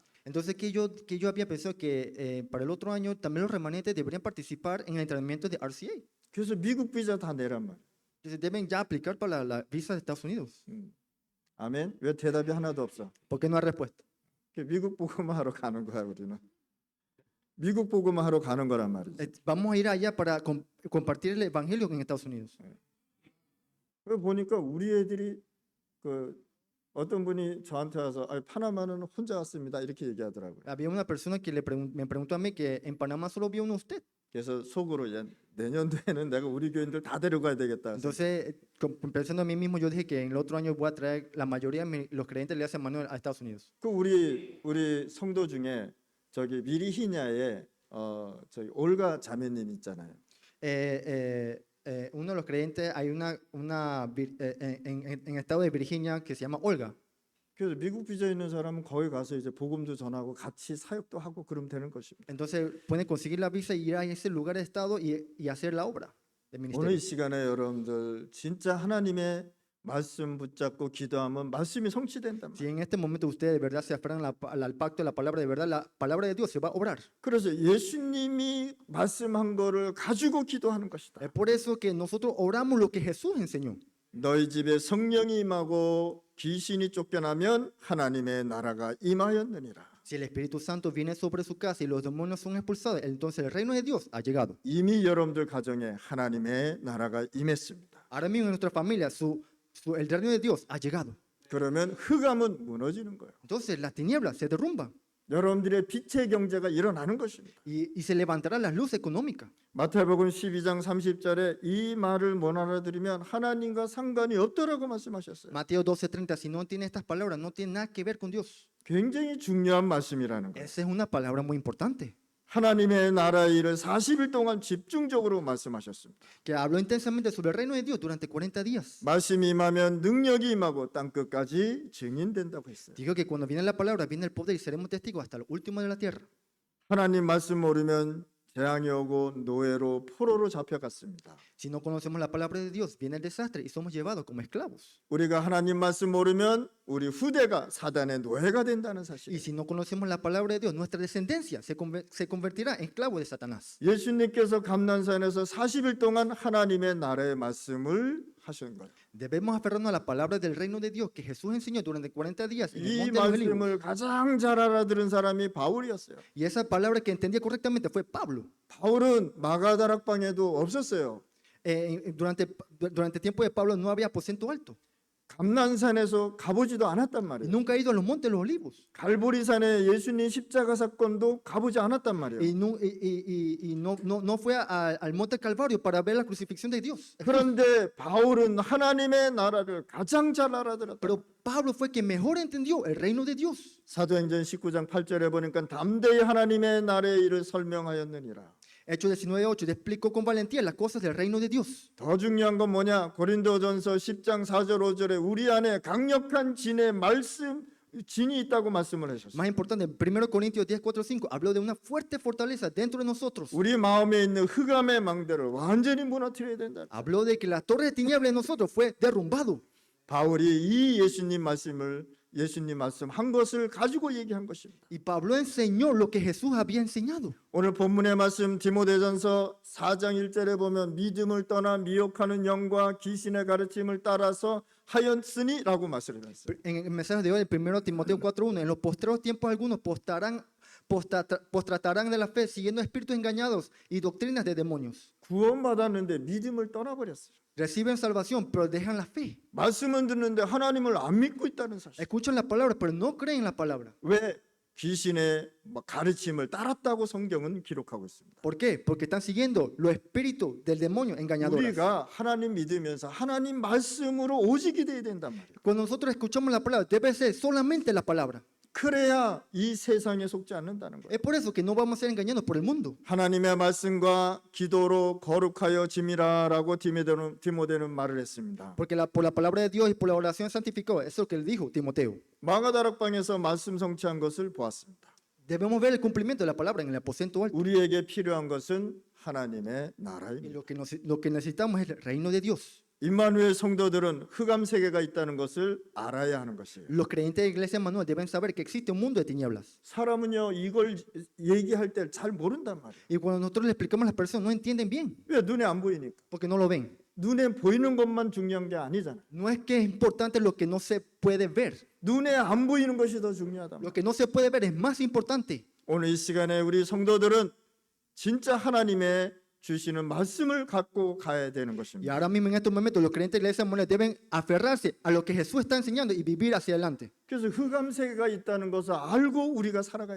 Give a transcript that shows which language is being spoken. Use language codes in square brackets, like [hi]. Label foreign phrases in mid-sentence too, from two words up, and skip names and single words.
[es] Entonces que yo había pensado que para el otro año también los remanentes deberían participar en el entrenamiento de RCA. [ko] 그래서 미국 비자 다 내란 말이에요. [es] Entonces deben ya aplicar para la visa de Estados Unidos. [ko] 아멘. 왜 대답이 하나도 없어? [es] ¿Por qué no hay respuesta? [ko] 미국 복음하러 가는 거야 우리는. 미국 복음하러 가는 거란 말이지. [es] Vamos a ir allá para compartir el evangelio en Estados Unidos. [ko] 그 보니까 우리 애들이 그 어떤 분이 저한테 와서 파나마는 혼자 왔습니다 이렇게 얘기하더라고요. [es] Había una persona que me preguntó a mí que en Panamá solo vio uno usted. [ko] 그래서 속으로 내년도에는 내가 우리 교인들 다 데려가야 되겠다. [es] Entonces, pensando a mí mismo, yo dije que en el otro año voy a traer la mayoría de los creyentes de la iglesia Manuel a Estados Unidos. [ko] 그 우리 성도 중에 저기 미리히냐에 저기 올가 자매님 있잖아요. [es] Uno de los creyentes, hay en el estado de Virginia que se llama Olga. [ko] 그래서 미국 비자 있는 사람은 거기 가서 이제 복음도 전하고 같이 사역도 하고 그러면 되는 것입니다. [es] Entonces pueden conseguir la visa y ir a ese lugar de estado y hacer la obra del [ko] 오늘 [es] ministerio. [ko] 이 시간에 여러분들 진짜 하나님의 말씀 붙잡고 기도하면 말씀이 성취된단 [es] Si [ko] 말이에요. [es] en este momento ustedes de verdad se aferran al pacto de la palabra, de verdad la palabra de Dios se va a obrar. [ko] 그래서 예수님이 말씀한 거를 가지고 기도하는 것이다. [es] Es por eso que nosotros oramos lo que Jesús enseñó. [ko] 너희 집에 성령이 임하고 귀신이 쫓겨나면 하나님의 나라가 임하였느니라. [es] Si el Espíritu Santo viene sobre su casa y los demonios son expulsados, entonces el reino de Dios ha llegado. [ko] 이미 여러분들 가정에 하나님의 나라가 임했습니다. [es] Ahora mismo en nuestra familia el reino de Dios ha llegado. [ko] 그러면 흑암은 무너지는 거예요. [es] Entonces las tinieblas se derrumban [ko] 여러분들의 빛의 경제가 일어나는 것입니다. [es] y se levantará la luz económica. [ko] 마태복음 12장 30절에 이 말을 못 알아들으면 하나님과 상관이 없더라고 말씀하셨어요. [es] Mateo 12:30, si no tiene estas palabras, no tiene nada que ver con Dios. [ko] 굉장히 중요한 말씀이라는 거예요. [es] Esa es una palabra muy importante, [ko] 하나님의 나라의 일을 40일 동안 집중적으로 말씀하셨습니다. [es] que habló intensamente sobre el reino de Dios durante 40 días. [ko] 말씀이 임하면 능력이 임하고 땅끝까지 증인된다고 했어요. [es] Dijo que cuando viene la palabra, viene el poder y seremos testigos hasta el último de la tierra. [ko] 하나님 말씀 모르면 재앙이 오고 노예로 포로로 잡혀갔습니다. [es] Si no conocemos la palabra de Dios, viene el desastre y somos llevados como esclavos. [ko] 우리가 하나님 말씀 모르면 우리 후대가 사단의 노예가 된다는 [es] Y [ko] 사실. [es] si no conocemos la palabra de Dios, nuestra descendencia se convertirá en esclavo de Satanás. [ko] 예수님께서 감난산에서 40일 동안 하나님의 나라의 말씀을 하신 거예요. [es] Debemos aferrarnos a la palabra del reino de Dios que Jesús enseñó durante 40 días en el [ko] 이 [es] monte de los Olivos. [ko] 말씀을 가장 잘 알아들은 사람이 바울이었어요. [es] Y esa palabra que entendía correctamente fue Pablo. [ko] 바울은 마가다락방에도 없었어요. [es] Durante el tiempo de Pablo no había aposento alto. [ko] 감난산에서 가보지도 않았단 [es] Y [ko] 말이에요. [es] nunca ha ido a los montes de los olivos. [ko] 갈보리산에 예수님 십자가 사건도 가보지 않았단 말이에요. [es] Y no fue al monte Calvario para ver la crucifixión de Dios. [ko] 그런데 바울은 하나님의 나라를 가장 잘 알아들었다. [es] Pero Pablo fue quien mejor entendió el reino de Dios. [ko] 사도행전 19장 8절에 보니까 담대히 하나님의 나라의 일을 설명하였느니라. [es] Hechos 19:8 te explicó con valentía las cosas del reino de Dios. [ko] 더 중요한 건 뭐냐? 고린도전서 10장 4절 5절에 우리 안에 강력한 진의 말씀 진이 있다고 말씀을 하셨어요. [es] Más importante, en 1 Corintios 10:4-5 habló de una fuerte fortaleza dentro de nosotros. [ko] 우리 마음에 있는 흑암의 망대를 완전히 무너뜨려야 된다. [es] Habló de que la torre de tinieblas en nosotros fue derrumbado. [ko] 바울이 이 예수님 말씀 한 것을 가지고 얘기한 것입니다. [es] Y Pablo enseñó lo que Jesús había enseñado. [ko] 오늘 본문의 말씀 디모데전서 4장 1절에 보면 믿음을 떠나 미혹하는 영과 귀신의 가르침을 따라서 하였으니라고 말씀을 했어요. [es] En el mensaje de hoy, el 1 Timoteo 4:1, en los postreros tiempos algunos postratarán de la fe siguiendo espíritus engañados y doctrinas de demonios. [ko] 구원받았는데 믿음을 떠나버렸어요. [es] Reciben salvación, pero dejan la fe. [ko] 말씀은 듣는데 하나님을 안 믿고 있다는 사실. [es] Escuchan la palabra, pero no creen la palabra. [ko] 왜 귀신의 가르침을 따랐다고 성경은 기록하고 있습니다. [es] ¿Por qué? Porque están siguiendo los espíritus del demonio engañadores. [ko] 우리가 하나님 믿으면서 하나님 말씀으로 오직이 돼야 된단 말이에요. [es] Cuando nosotros escuchamos la palabra, debe ser solamente la palabra. [ko] 그래야 이 세상에 속지 않는다는 거예요. [es] Es por eso que no vamos a ser engañados por el mundo. [ko] 하나님의 말씀과 기도로 거룩하여 짐이라라고 디모데는 말을 했습니다. [es] Porque por la palabra de Dios y por la oración santificó. Eso es lo que él dijo Timoteo. [ko] 마가다락방에서 말씀 성취한 것을 보았습니다. [es] Debemos ver el cumplimiento de la palabra en el aposento alto. [ko] 우리에게 필요한 것은 하나님의 [es] Y [ko] 나라입니다. [es] lo que necesitamos es el reino de Dios. [ko] 임마누엘 성도들은 흑암 세계가 있다는 것을 알아야 하는 것이에요. [es] Los creyentes de Iglesia Manuel deben saber que existe un mundo de tinieblas. [ko] 사람은요 이걸 얘기할 때 잘 모른단 말이에요. [es] Y cuando nosotros le explicamos a las personas, no entienden bien, [ko] 왜? 눈에 안 보이니까. [es] porque no lo ven. [ko] 눈에 보이는 것만 중요한 게 아니잖아요. [es] No es que es importante lo que no se puede ver. [ko] 눈에 안 보이는 것이 더 중요하다. [es] Lo que no se puede ver es más importante. [ko] 오늘 이 시간에 우리 성도들은 진짜 하나님의 주시는 말씀을 갖고 가야 되는 [es] Y [ko] 것입니다. [es] ahora mismo en estos momentos los creyentes de la Iglesia Manuel deben aferrarse a lo que Jesús está enseñando y vivir hacia adelante. [ko] 그래서 흑암 세계가 있다는 것을 알고 우리가 살아가야